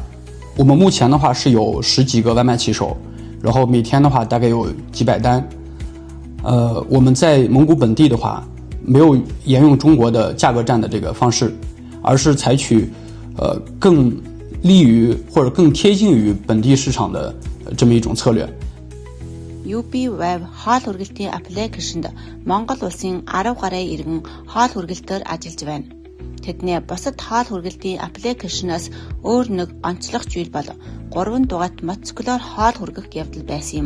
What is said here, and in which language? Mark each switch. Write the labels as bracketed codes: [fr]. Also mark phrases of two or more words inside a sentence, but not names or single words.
[zh] 我们目前的话是有10几个外卖骑手，然后每天的话大概有几百单。我们在蒙古本地的话，没有沿用中国的价格战的这个方式，而是采取更利于或者更贴近于本地市场的这么一种策略。 [mn] UB Web хоол хүргэлтийн аппликейшнд Монгол улсын 10 гаруй иргэн хоол хүргэлтээр ажиллаж байна. Тэдний бусад хоол хүргэлтийн аппликейшнаас өөр нэг онцлог зүйл бол 3 дугаарт мотоциклоор хоол хүргэх явдал байсан юм.